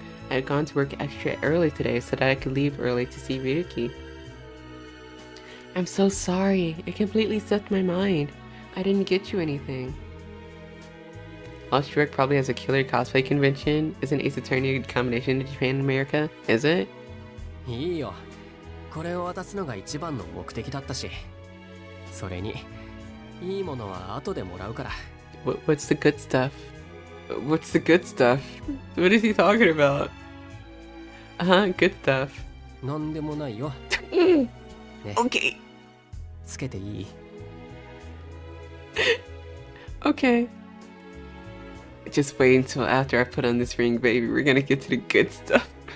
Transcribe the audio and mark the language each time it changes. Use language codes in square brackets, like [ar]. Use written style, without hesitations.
[en] I had gone to work extra early today so that I could leave early to see Ryuki. I'm so sorry, it completely slipped my mind. I didn't get you anything. Lost York probably has a killer cosplay convention. Isn't Ace Attorney a combination of Japan and America? Is it? [ja] いいよ。これを渡すのが一番の目的だったし。それに、いいものは後でもらうから。 [en] What's the good stuff? What's the good stuff? What is he talking about? Good stuff. [ja] なんでもないよ。ね、 okay. つけていい？ [en] Okay. Just wait until after I put on this ring, baby. We're gonna get to the good stuff.